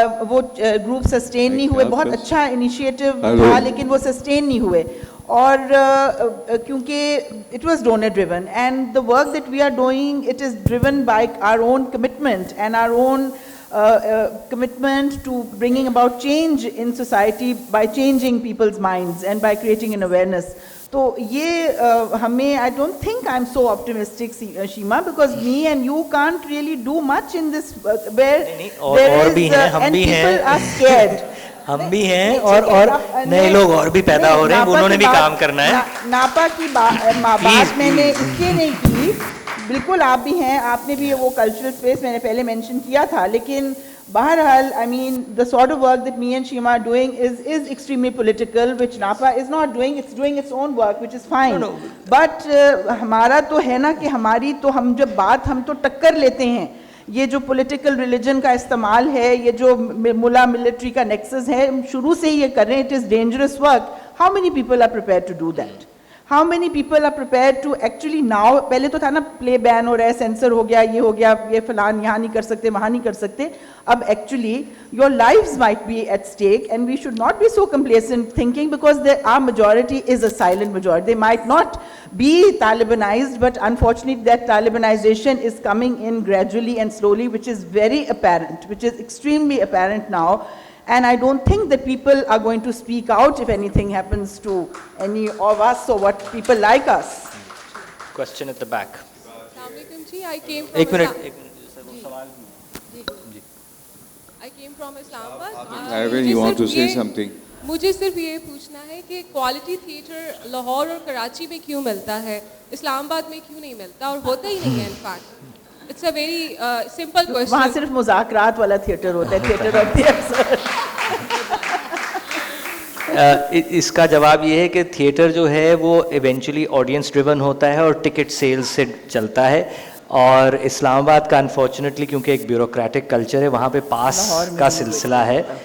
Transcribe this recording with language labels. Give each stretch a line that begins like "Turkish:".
Urdu: وہ group sustain نہیں ہوئے. بہت اچھا انیشیٹو تھا لیکن وہ سسٹین نہیں ہوئے, اور کیونکہ
English: It was donor driven, and the work that we are doing it is driven by our own commitment and our own commitment to bringing about change in society by changing people's minds and by creating an awareness.
Urdu: تو یہ ہمیں,
English: I don't think I'm so optimistic, Sheema, because me and you can't really do much in this where
Urdu: اور بھی ہیں, ہم بھی ہیں,
English: people are scared.
Urdu: ہم بھی ہیں, اور نئے لوگ اور بھی پیدا ہو رہے ہیں, انہوں نے بھی کام کرنا ہے. ناپا کی بات میں نے اس لیے نہیں کی, بالکل آپ بھی ہیں, آپ نے بھی وہ کلچرل اسپیس میں نے پہلے مینشن کیا تھا, لیکن بہرحال
English: I mean the sort of work that me and Sheema are doing is extremely political, which NAPA is not doing. It's doing its own work, which is fine.
Urdu: But ہمارا تو ہے نا کہ ہماری تو, ہم جب بات, ہم تو ٹکر لیتے ہیں. یہ جو پولیٹیکل ریلیجن کا استعمال ہے, یہ جو ملا ملٹری کا نیکسس ہے, شروع سے ہی یہ کر رہے ہیں.
English: It is dangerous work. How many people are prepared to do that? How many people are prepared to actually now,
Urdu: پہلے تو تھا نا پلے بین ہو رہا ہے, سینسر ہو گیا, یہ ہو گیا, یہ فلان یہاں نہیں کر سکتے, وہاں نہیں کر سکتے.
English: اب actually your lives might be at stake, and we should not be so complacent thinking, because our majority is a silent majority. They might not be Talibanized, but unfortunately that Talibanization is coming in gradually and slowly, which is very apparent, which is extremely apparent now. And I don't think that people are going to speak out if anything happens to any of us or what people like us. Question at the back. Assalamualaikum ji, I came from
Urdu: ایک minute,
English: I came from Islamabad. Ivan, you want to say something?
Urdu: مجھے صرف یہ پوچھنا ہے کہ quality theatre Lahore اور کراچی میں کیوں ملتا ہے, اسلام آباد میں کیوں نہیں ملتا, اور ہوتا ہی نہیں ہے.
English: In fact It's a very simple question.
Urdu: وہاں صرف مذاکرات والا تھیٹر ہوتا ہے, تھیٹر آف دی ابسرڈ. اس کا جواب یہ ہے کہ تھیٹر جو ہے وہ
English: eventually audience driven
Urdu: ہوتا ہے اور ٹکٹ سیلز سے چلتا ہے, اور اسلام آباد کا انفارچونیٹلی کیونکہ ایک بیوروکریٹک کلچر ہے وہاں پہ پاس کا سلسلہ ہے.